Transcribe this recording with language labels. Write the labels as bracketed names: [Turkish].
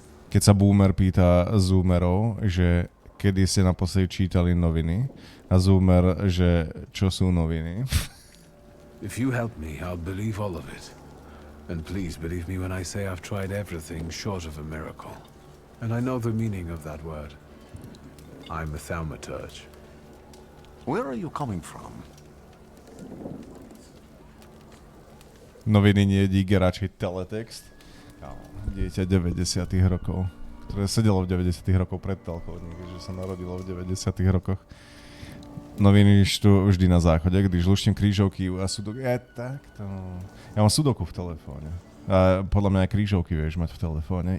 [Slovak] Keď sa boomer pýta zoomerov, že kedy ste naposledy čítali noviny, a zoomer, že čo sú noviny. [English] If you help me, I'll believe all of it. And please believe me when I say I've tried everything short of a miracle. And I know the meaning of that word. I'm a Thaumaturge. Where are you coming from? [Slovak] Noviny nie, díky, radšej teletext. Dieťa 90. rokov, ktoré sedelo v 90. rokoch pred telkou, že sa narodilo v 90. rokoch. Noviny tu vždy na záchode, když luštím krížovky a sudoku. Takto. Ja mám sudoku v telefóne. A podľa mňa aj krížovky vieš mať v telefóne.